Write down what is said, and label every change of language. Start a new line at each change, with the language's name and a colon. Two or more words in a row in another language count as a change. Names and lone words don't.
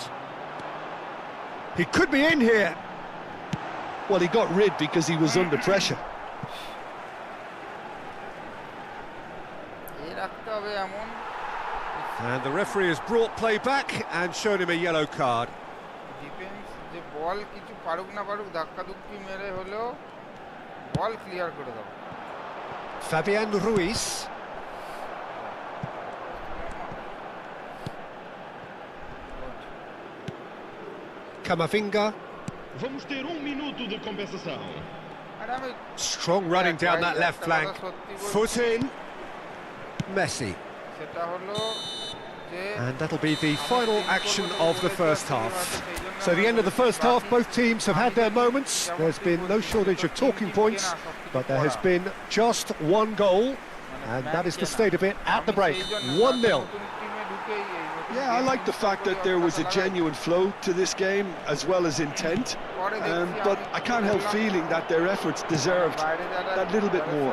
English: He could be in here. Well, he got rid because he was under pressure. And the referee has brought play back and shown him a yellow card.
Bangla: ডিফেন্স যে বল কিছু পারুক না পারুক ধাক্কা ধুক্কি মেরে হলো বল ক্লিয়ার করে দাও
English: Fabian Ruiz. Camavinga.
Portuguese: Vamos ter minuto de compensação.
Bangla: আরে আমি
English: Strong running down that left flank. Foot in. Messi.
Bangla: সেটা হলো যে
English: And that'll be the final action of the first half. So the end of the first half, both teams have had their moments. There's been no shortage of talking points, but there has been just one goal, and that is the state of it at the break. 1-0. Yeah, I like the fact that there was a genuine flow to this game as well as intent, but I can't help feeling that their efforts deserved that little bit more.